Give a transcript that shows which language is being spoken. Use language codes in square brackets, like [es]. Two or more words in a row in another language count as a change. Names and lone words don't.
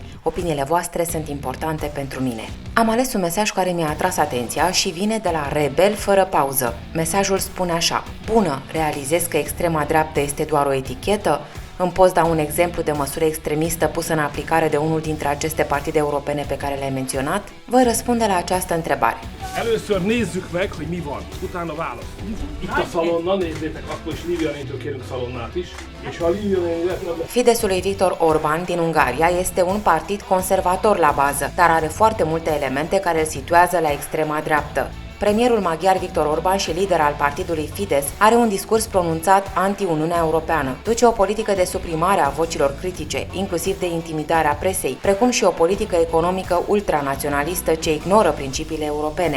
[ro] Opiniile voastre sunt importante pentru mine. Am ales un mesaj care mi-a atras atenția și vine de la Rebel fără pauză. Mesajul spune așa: Bună! Realizez că extrema dreaptă este doar o etichetă? Îmi poți da un exemplu de măsură extremistă pusă în aplicare de unul dintre aceste partide europene pe care le-ai menționat? Voi răspunde la această întrebare. [hu] Először nézzük meg, hogy mi van, utána válaszolunk. Itt a szalonna, nézzétek, akkor is Livionéntől kérünk szalonnát is, és ha Livionéntől... [ro] Fidesul lui Viktor Orban din Ungaria este un partid conservator la bază, dar are foarte multe elemente care îl situează la extrema dreaptă. Premierul maghiar Viktor Orban și lider al partidului Fidesz are un discurs pronunțat anti-Uniunea Europeană, duce o politică de suprimare a vocilor critice, inclusiv de intimidarea presei, precum și o politică economică ultranaționalistă ce ignoră principiile europene.